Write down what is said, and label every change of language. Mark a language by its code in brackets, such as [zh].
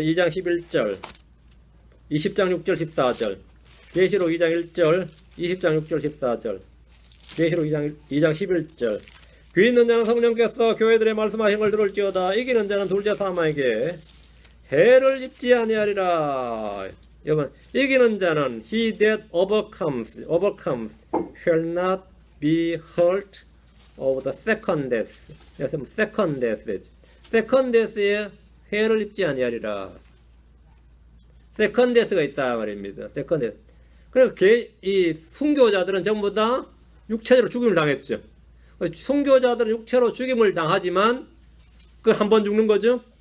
[ko] 2장 11절, 20장 6절 14절, 계시록 2장 1절, 20장 6절 14절, 계시록 2장 11절. 귀 있는 자는 성령께서 교회들의 말씀하신 걸 들을지어다. 이기는 자는 둘째 사망에게 해를 입지 아니하리라. 여러분, 이기는 자는 [en] he that overcomes shall not be hurt of the second death. [ko] second death에 해를 입지 아니하리라. second death가 있다 말입니다. second death. 그래서 이 순교자들은 전부 다 육체적으로 죽임을 당했죠. 순교자들은 육체로 죽임을 당하지만 그 한 번 죽는 거죠.